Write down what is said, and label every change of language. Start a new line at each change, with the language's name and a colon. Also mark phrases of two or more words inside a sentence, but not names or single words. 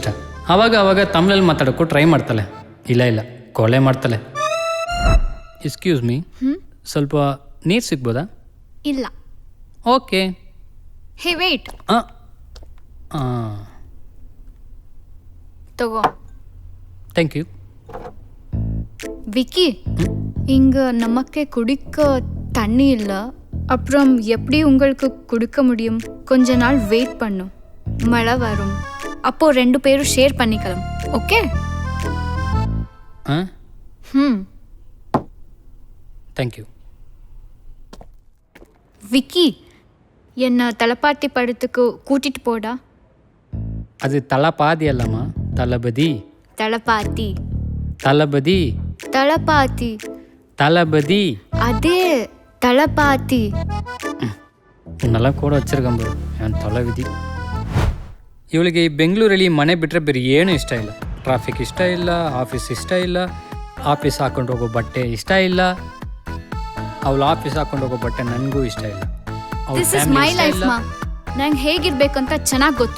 Kannada: ಆವಾಗ ತಮಿಳಲ್ಲಿ ಮಾತಾಡೋಕ್ಕೂ ಟ್ರೈ ಮಾಡ್ತಾಳೆ. ಇಲ್ಲ ಕೊಲೆ ಮಾಡ್ತಾಳೆ.
English: excuse me,
Kannada: ಸ್ವಲ್ಪ ನೀರು ಸಿಗ್ಬೋದಾ? ಇಲ್ಲ. ಓಕೆ.
English: hey wait, ತಗೋ. thank you.
Tamil: விக்கி, இங்க நமக்கு குடிக்க தண்ணி இல்லை. அப்புறம் எப்படி உங்களுக்கு கொடுக்க முடியும்? கொஞ்ச நாள் வெயிட் பண்ணும், மழை வரும், அப்போ 2 பேரும் ஷேர் பண்ணிக்கலாம். ஓகே? தேங்க்யூ. விக்கி, என்ன தலப்பாட்டி படத்துக்கு கூட்டிட்டு போடா. அது தலபாதி அல்லம்மா, தளபதி. தலப்பாத்தி. தளபதி. தலப்பாத்தி. தளபதி. அதே தலப்பாத்தி.
Kannada: நல்லா ಕೂಡ ಹಚ್ಚಿರ್ಕಂಬ ಏನು ತಲೆವಿಧಿ. ಇವಳಿಗೆ ಈ ಬೆಂಗಳೂರಲ್ಲಿ ಮನೆ ಬಿಟ್ಟರೆ ಬೇರೆ ಏನೂ ಇಷ್ಟ ಇಲ್ಲ. ಟ್ರಾಫಿಕ್ ಇಷ್ಟ ಇಲ್ಲ, ಆಫೀಸ್ ಇಷ್ಟ ಇಲ್ಲ, ಆಫೀಸ್ ಹಾಕೊಂಡು ಹೋಗೋ ಬಟ್ಟೆ ಇಷ್ಟ ಇಲ್ಲ, ಅವಳು ಆಫೀಸ್ ಹಾಕೊಂಡು ಹೋಗೋ ಬಟ್ಟೆ ನನಗೂ ಇಷ್ಟ ಇಲ್ಲ.
English: this is my life
Kannada: ಮಾ. ನಂಗೆ ಹೇಗಿರ್ಬೇಕಂತ ಚೆನ್ನಾಗಿ ಗೊತ್ತು.